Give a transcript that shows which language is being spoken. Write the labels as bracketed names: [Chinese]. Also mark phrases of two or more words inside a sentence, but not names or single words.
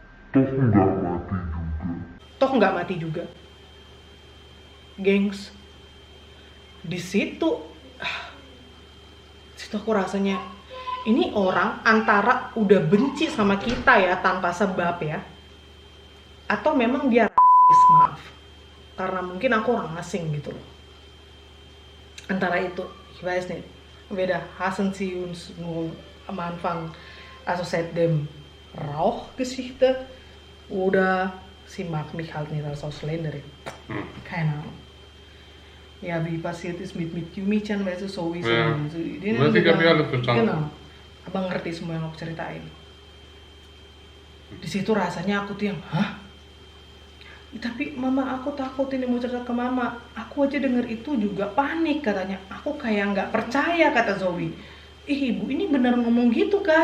[Indonesian] Gengs, di situ aku rasanya ini orang antara udah benci sama kita ya tanpa sebab ya, atau memang dia rasis, maaf, karena mungkin aku orang asing gitu loh. Antara itu, [German] ich weiß nicht, weder hassen sie uns nur am Anfang, also seit dem Rauchgeschichte, oder sie mag mich halt nicht als Ausländerin. Keine Ahnung. Ja, wie passiert ist mit Yumi-chan, weißt du, sowieso. Ja. [Indonesian] Berarti [German] kami alles verstanden. Genau. [Indonesian] Abang ngerti semua yang aku ceritain. Di situ rasanya aku tuh yang, hah? Tapi Mama, aku takut ini mau cerita ke Mama. Aku aja denger itu juga panik katanya. Aku kayak nggak percaya, kata Zoe. Ibu ini bener ngomong gitu kah?